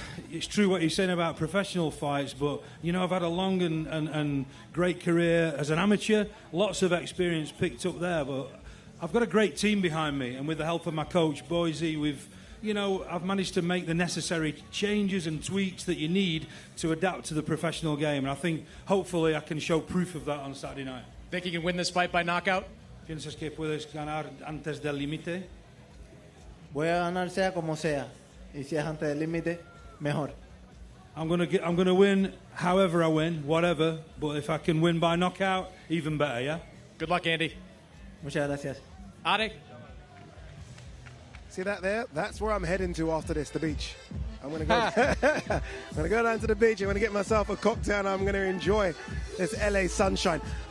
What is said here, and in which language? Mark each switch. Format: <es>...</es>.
<en>It's true what you're saying about professional fights, but, you know, I've had a long and great career as an amateur, lots of experience picked up there, but I've got a great team behind me, and with the help of my coach, Boise, I've managed to make the necessary changes and tweaks that you need to adapt to the professional game, and I think, hopefully, I can show proof of that on Saturday night. Think you can win this fight by knockout?</en> <es>¿Piensas que puedes ganar antes del límite? Voy a ganar sea como sea, y si es antes del límite, mejor.</es> <en>I'm gonna win however I win, whatever, but if I can win by knockout, even better, yeah? Good luck, Andy.</en> <es>Muchas gracias.</es> <en>Ade. See that there? That's where I'm heading to after this, the beach. I'm going to go. I'm going to go down to the beach. I'm going to get myself a cocktail, and I'm going to enjoy this LA sunshine.</en>